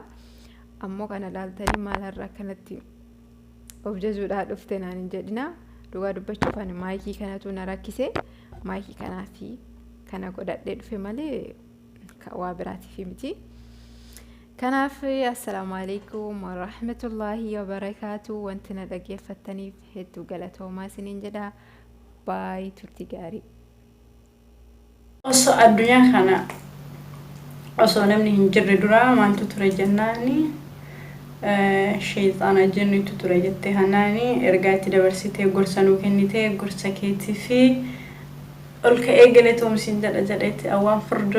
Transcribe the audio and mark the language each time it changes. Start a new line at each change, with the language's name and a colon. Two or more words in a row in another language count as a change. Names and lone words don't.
Oromo: Ammoo kana laaltanii maalarraa kanatti of jajuudhaa dhufte naan hin jedhina. Dhugaa dubbachuuf ani maayikii kanatu na rakkise. Maayikii kanaafi kana godhadhee dhufe malee waa biraatiif miti.
Arabic: Kanaaf السلام عليكم ورحمة الله وبركاته.
Oromo: Wanti na dhageeffattaniif hedduu galatoomaa isiniin jedha. Baay turtii gaarii. Osoo addunyaa kana osoo namni hin jirre dura maaltu ture jennaani shayxaana jennitu ture jettee hanaani ergaa itti dabarsitee gorsa nuu kennitee gorsa keetii fi olka eegaleetoom siin jedhetti awwaan furdoo